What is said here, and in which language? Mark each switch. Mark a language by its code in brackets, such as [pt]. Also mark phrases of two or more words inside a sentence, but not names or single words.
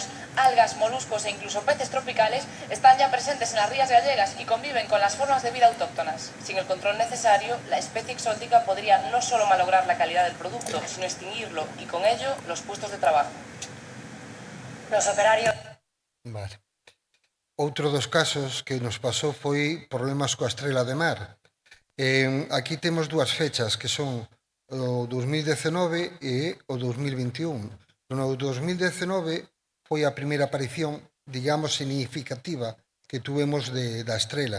[es] Algas, moluscos e incluso peces tropicales están ya presentes en las rías gallegas y conviven con las formas de vida autóctonas. Sin el control necesario, la especie exótica podría no solo malograr la calidad del producto, sino extinguirlo y con ello los puestos de trabajo. Los operarios... Vale. [gl] Outro dos casos que nos pasou foi problemas coa estrela de mar. Aquí temos dúas fechas que son o 2019 e o 2021. No 2019 foi a primeira aparición, digamos, significativa que tuvemos da estrela.